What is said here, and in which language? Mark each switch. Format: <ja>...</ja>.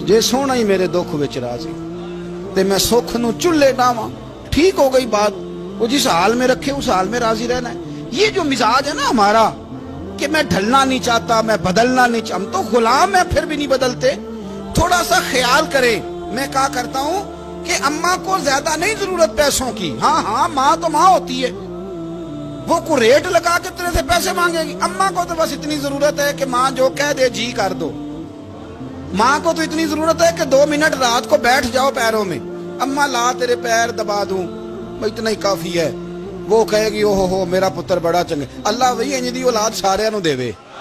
<pa>جے سونا ہی میرے دکھ وچ راضی تے میں سکھ نو چلے ڈاواں.</pa> <ur>ٹھیک ہو گئی بات. وہ جس حال میں رکھے اس حال میں راضی رہنا ہے. یہ جو مزاج ہے نا ہمارا کہ میں ڈھلنا نہیں چاہتا, میں بدلنا نہیں چاہتا, ہم تو غلام ہیں پھر بھی نہیں بدلتے. تھوڑا سا خیال کرے. میں کہا کرتا ہوں کہ اماں کو زیادہ نہیں ضرورت پیسوں کی. ہاں ماں تو ماں ہوتی ہے, وہ کو ریٹ لگا کے تیرے سے پیسے مانگے گی. اماں کو تو بس اتنی ضرورت ہے کہ ماں جو کہہ دے جی کر دو. ماں کو تو اتنی ضرورت ہے کہ 2 منٹ رات کو بیٹھ جاؤ پیروں میں, اماں لا تیرے پیر دبا دوں, اتنا ہی کافی ہے. وہ کہے گی</ur> <pa>اوہو میرا پتر بڑا چنگا. اللہ بھائی انج دی اولاد سارے نو دے وے.</pa>